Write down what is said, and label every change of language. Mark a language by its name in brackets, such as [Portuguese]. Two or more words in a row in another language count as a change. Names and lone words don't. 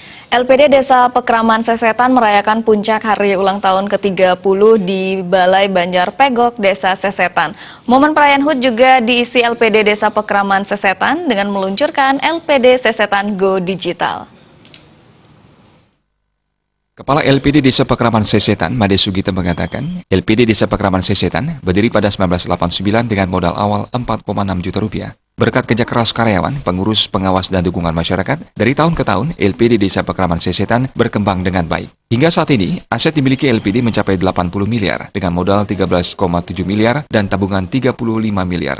[Indonesian] LPD Desa Pekraman Sesetan merayakan puncak hari ulang tahun ke-30 di Balai Banjar Pegok, Desa Sesetan. Momen perayaan HUT juga diisi LPD Desa Pekraman Sesetan dengan meluncurkan LPD Sesetan Go Digital. Kepala LPD Desa Pekraman Sesetan, Made Sugita mengatakan, LPD Desa Pekraman Sesetan berdiri pada 1989 dengan modal awal 4,6 juta rupiah. Berkat kerja keras karyawan, pengurus, pengawas, dan dukungan masyarakat, dari tahun ke tahun, LPD Desa Pekraman Sesetan berkembang dengan baik. Hingga saat ini, aset dimiliki LPD mencapai 80 miliar dengan modal 13,7 miliar dan tabungan 35 miliar.